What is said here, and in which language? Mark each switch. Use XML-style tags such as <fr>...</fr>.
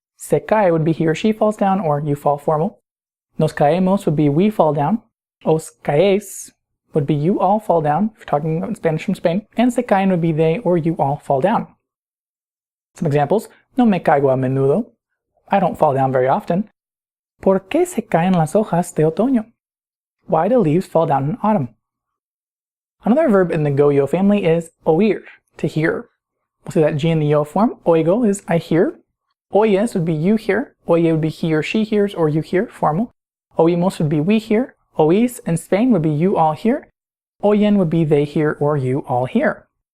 <en>Se cae would be he or she falls down, or you fall formal. Nos caemos would be we fall down. Os caes would be you all fall down, if you're talking about Spanish from Spain. And se caen would be they or you all fall down. Some examples.</en> <es>No me caigo a menudo.</es> <en>I don't fall down very often.</en> <es>¿Por qué se caen las hojas de otoño?</es> <en>Why do leaves fall down in autumn? Another verb in the go-yo family is oír, to hear. We'll see that G in the yo form. Oigo is I hear. Oyes would be you hear. Oye would be he or she hears, or you hear, formal. Oímos would be we hear. Oís in Spain would be you all hear. Oyen would be they hear, or you all hear.</en>